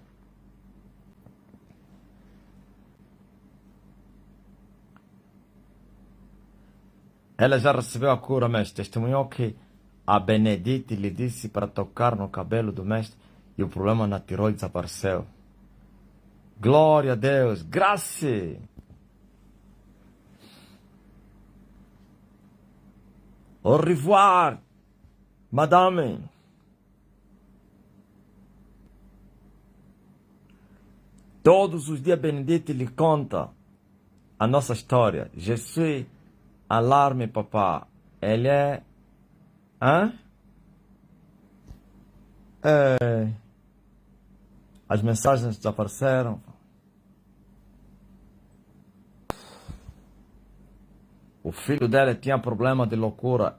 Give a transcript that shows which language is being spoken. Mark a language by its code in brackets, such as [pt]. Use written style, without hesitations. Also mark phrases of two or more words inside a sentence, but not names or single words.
[pt] Ela já recebeu a cura, mestre. Testemunhou que a Benedite lhe disse para tocar no cabelo do mestre. E o problema na tiroide desapareceu. Glória a Deus. Graça. [fr] Au revoir, madame. [pt] Todos os dias Benedite lhe conta a nossa história. [fr] Je suis alarme, papá. [pt] Ele é... Hã? As mensagens desapareceram. O filho dela tinha problema de loucura.